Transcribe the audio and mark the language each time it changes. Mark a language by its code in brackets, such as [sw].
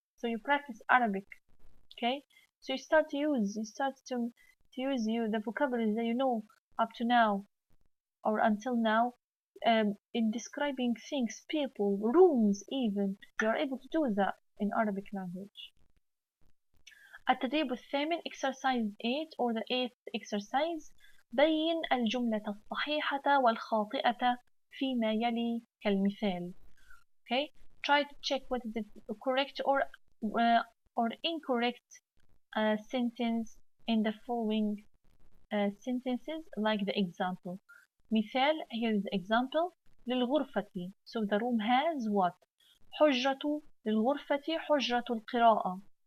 [en] So you practice Arabic, okay? So you start to use the vocabulary that you know up to now or until now in describing things, people, rooms even. You are able to do that in Arabic language. [ar] التدريب الثامن [en] exercise 8 or the 8th exercise. [ar] بين الجملة الصحيحة والخاطئة فيما يلي كالمثال. Okay, [en] try to check what is the correct or incorrect sentence in the following sentences, like the example. مثال, here is the example. للغرفة, so the room has what? [ar] حجرة للغرفة حجرة القراءة.